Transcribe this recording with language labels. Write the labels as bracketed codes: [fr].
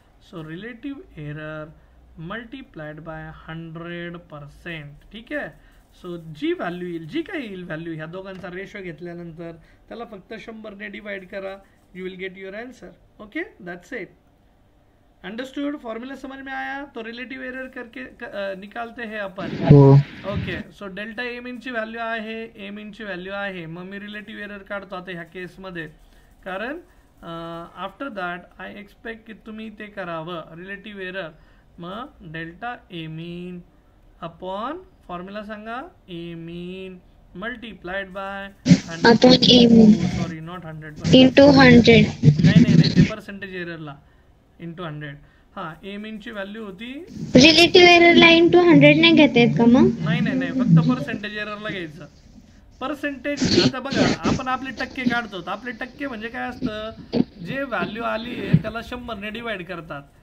[en] So relative error multiplied by 100%. [mr] ठीक आहे. So जी value येईल, जी काही येईल व्हॅल्यू, ह्या दोघांचा रेशो घेतल्यानंतर त्याला फक्त 100ने डिवाइड करा. [en] You will get your answer. Okay, that's it. [hi] Understood? Formula समझ में आया? तो रिलेटिव एरर करके निकालते हैं अपन. [mr] ओके, सो डेल्टा ए मीन ची व्हॅल्यू आहे, ए मीन ची व्हॅल्यू आहे. मग मी रिलेटिव्ह एरर काढतो आता ह्या केसमध्ये, कारण [en] after that I expect [mr] की तुम्ही ते करावं रिलेटिव्ह एरर. मग delta A mean upon formula सांगा, ए मीन [en] Multiplied by sorry not 100 into 100. [mr] नाही ते पर्सेंटेज एररला इंटू 100. हा, ए मीन ची व्हॅल्यू होती. रिलेटिव्ह एररला इंटू 100 नाही घेता येत का मग? नाही फक्त पर्सेंटेज एररला घ्यायचं. पर्सेंटेज आता बघा, आपण आपले टक्के काढतो. आपले टक्के म्हणजे काय असतं, जे व्हॅल्यू आली आहे त्याला 100 ने डिवाइड करतात.